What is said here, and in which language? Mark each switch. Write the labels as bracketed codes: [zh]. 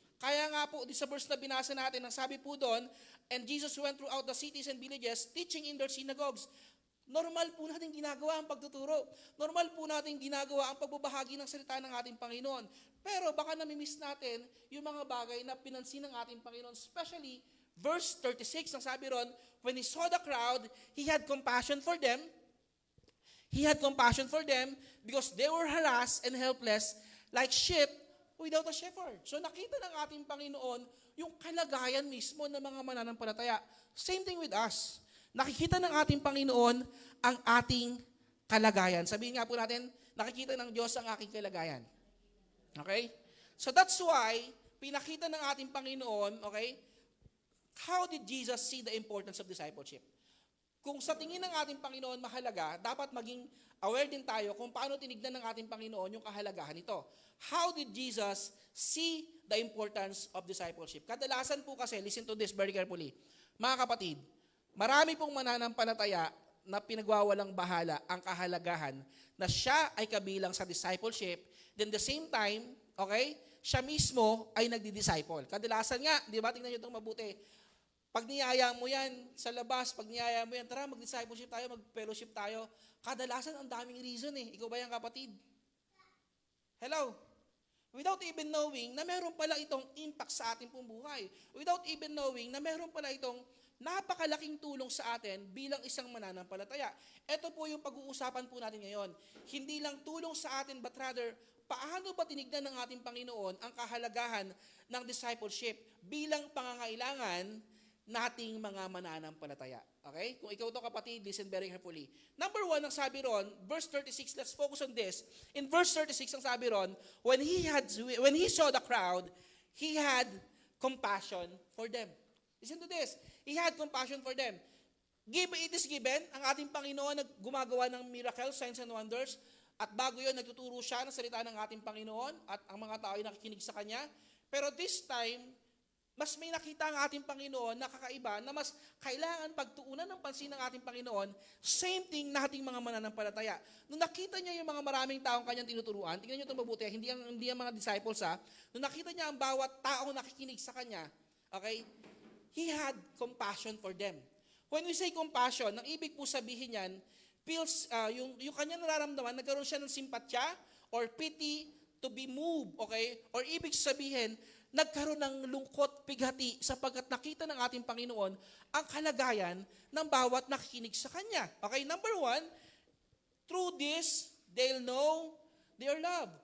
[tl] Kaya nga po, sa verse na binasa natin, ang sabi po doon, [en] and Jesus went throughout the cities and villages, teaching in their synagogues. [tl] Normal po natin ginagawa ang pagtuturo. Normal po natin ginagawa ang pagbabahagi ng salita ng ating Panginoon. Pero baka namimiss natin yung mga bagay na pinansin ng ating Panginoon. [en] Especially, verse 36, [tl] ang sabi ron, [en] when He saw the crowd, He had compassion for them. He had compassion for them because they were harassed and helpless like sheep without a shepherd. [tl] So nakita ng ating Panginoon yung kalagayan mismo ng mga mananampalataya. [en] Same thing with us. [tl] Nakikita ng ating Panginoon ang ating kalagayan. Sabihin nga po natin, nakikita ng Diyos ang aking kalagayan. Okay? [en] So that's why, [tl] pinakita ng ating Panginoon, [en] okay, how did Jesus see the importance of discipleship? [tl] Kung sa tingin ng ating Panginoon mahalaga, dapat maging aware din tayo kung paano tinignan ng ating Panginoon yung kahalagahan nito. [en] How did Jesus see the importance of discipleship? [tl] Kadalasan po kasi, [en] listen to this very carefully. [tl] Mga kapatid, marami pong mananampalataya na pinagwawalang bahala ang kahalagahan na siya ay kabilang sa discipleship. [en] Then the same time, [tl] okay, siya mismo ay nagdi-disciple. Kadalasan nga, di ba, tingnan nyo itong mabuti. Pag niyaya mo yan sa labas, pag niyaya mo yan, tara mag-discipleship tayo, mag-fellowship tayo, kadalasan ang daming reason eh. Ikaw ba yan, kapatid? Hello? [en] Without even knowing [tl] na meron pala itong impact sa ating pong buhay. [en] Without even knowing [tl] na meron pala itong napakalaking tulong sa atin bilang isang mananampalataya. Ito po yung pag-uusapan po natin ngayon. Hindi lang tulong sa atin, [en] but rather, [tl] paano ba tinignan ng ating Panginoon ang kahalagahan ng discipleship bilang pangangailangan nating mga mananampalataya. Okay? Kung ikaw to kapatid, [en] listen very carefully. Number 1, [tl] ang sabi ron, [en] verse 36, let's focus on this. In verse 36, [tl] ang sabi ron, [en] when he saw the crowd, he had compassion for them. Listen to this. He had compassion for them. It is given, [tl] ang ating Panginoon na gumagawa ng [en] miracles, signs and wonders, [tl] at bago yun, nagtuturo siya ng salita ng ating Panginoon at ang mga tao ay nakikinig sa Kanya. Pero [en] this time, [tl] mas may nakita ang ating Panginoon na kakaiba na mas kailangan pagtuunan ng pansin ng ating Panginoon, [en] same thing [tl] na ating mga mananampalataya. Nung nakita niya yung mga maraming taong kanyang tinuturuan, tingnan niyo ito mabuti, hindi ang mga disciples ha, nung nakita niya ang bawat taong nakikinig sa Kanya, okay, [en] he had compassion for them. When we say compassion, [tl] ang ibig po sabihin yan, feels, yung kanya nararamdaman, nagkaroon siya ng simpatya [en] or pity to be moved, [tl] okay? Or ibig sabihin, nagkaroon ng lungkot, pighati sapagkat nakita ng ating Panginoon ang kalagayan ng bawat nakikinig sa Kanya. [en] Okay, number 1, through this, they'll know their love.